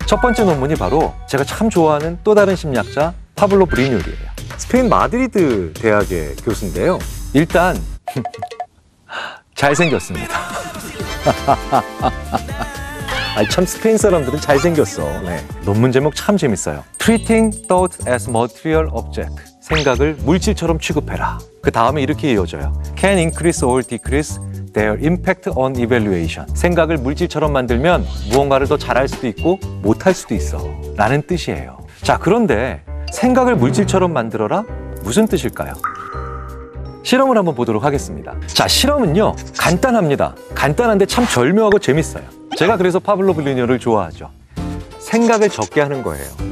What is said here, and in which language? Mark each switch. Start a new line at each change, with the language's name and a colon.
Korean: 첫 번째 논문이 바로 제가 참 좋아하는 또 다른 심리학자 파블로 브리뉴리예요. 스페인 마드리드 대학의 교수인데요. 일단 잘생겼습니다. 아니, 참 스페인 사람들은 잘생겼어. 네. 논문 제목 참 재밌어요.
English: Treating thoughts as material object.
Korean: 생각을 물질처럼 취급해라. 그 다음에 이렇게 이어져요.
English: Can increase or decrease their impact on evaluation.
Korean: 생각을 물질처럼 만들면 무언가를 더 잘할 수도 있고 못할 수도 있어 라는 뜻이에요. 자, 그런데 생각을 물질처럼 만들어라? 무슨 뜻일까요? 실험을 한번 보도록 하겠습니다. 자, 실험은요 간단합니다. 간단한데 참 절묘하고 재밌어요. 제가 그래서 파블로 브리뉴를 좋아하죠. 생각을 적게 하는 거예요.